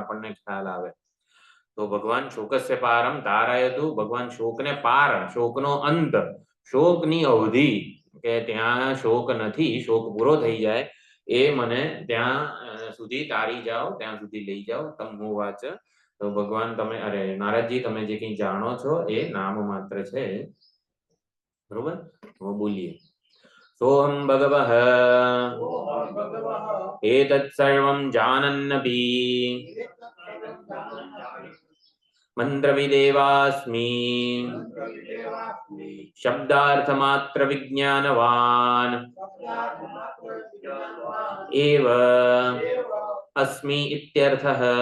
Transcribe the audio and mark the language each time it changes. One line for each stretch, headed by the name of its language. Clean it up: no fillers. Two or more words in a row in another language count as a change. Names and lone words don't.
Gujarati: આપણને ખ્યાલ આવે તો ભગવાન
Sanskrit: શોકસ્ય પારમ તારયતુ
Gujarati: ભગવાન શોકને પાર શોકનો અંત શોકની અવધિ કે ત્યાં શોક નથી શોક પૂરો થઈ જાય એ મને ત્યાં સુધી તારી જાઓ ત્યાં સુધી લઈ જાઓ
Sanskrit: તમ હોવાચ
Gujarati: તો ભગવાન તમે અરે નારદજી તમે જે કંઈ જાણો છો એ નામ માત્ર છે બરોબર તો બોલીએ
Sanskrit: सोहम भगवः एतत् सर्वं जानन्नपि मंत्रविदेवास्मि शब्दार्थमात्र विज्ञानवान् एव अस्मि इत्यर्थः